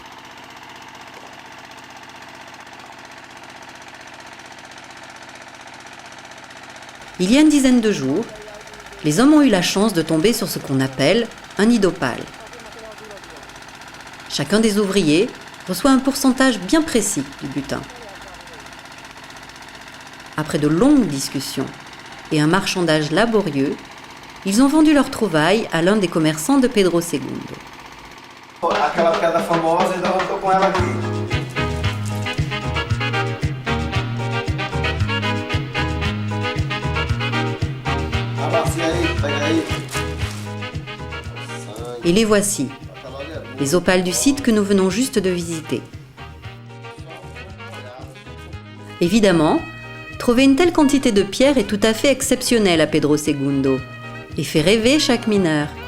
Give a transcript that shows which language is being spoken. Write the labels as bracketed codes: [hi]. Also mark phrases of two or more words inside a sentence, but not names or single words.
[fr] Il y a une dizaine de jours, les hommes ont eu la chance de tomber sur ce qu'on appelle un nid d'opale. Chacun des ouvriers reçoit un pourcentage bien précis du butin. Après de longues discussions et un marchandage laborieux, ils ont vendu leur trouvaille à l'un des commerçants de Pedro II. [pt] Aquela pedra famosa, ainda não tô com ela aqui. [fr] Et les voici, les opales du site que nous venons juste de visiter. Évidemment, trouver une telle quantité de pierre est tout à fait exceptionnel à Pedro II et fait rêver chaque mineur.